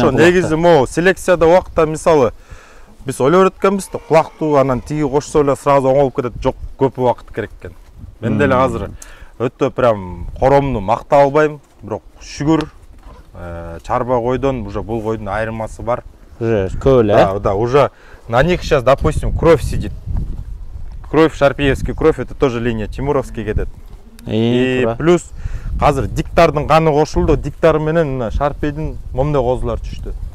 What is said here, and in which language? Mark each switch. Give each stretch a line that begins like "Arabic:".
Kyrgyz: Ошо негизи селекцияда убакта мисалы биз ойлоп өткөнбүз да, кулактуу анан тиги кошсо эле сразу оңолуп кетет. Жок, көп убакыт керек экен. Мен деле азыр өтө прям коромду макта албайм, бирок шүгүр чарба койдон уже бул койдун айырмасы бар. Уже көп эле.
Russian: Да, уже на них сейчас, допустим, кровь сидит. Кровь, шарпеевский кровь, это тоже линия Тимуровский кетет.
Kyrgyz: И плюс азыр диктардын каны кошулду, диктар менен Шарпейдин момдой козулар түштү.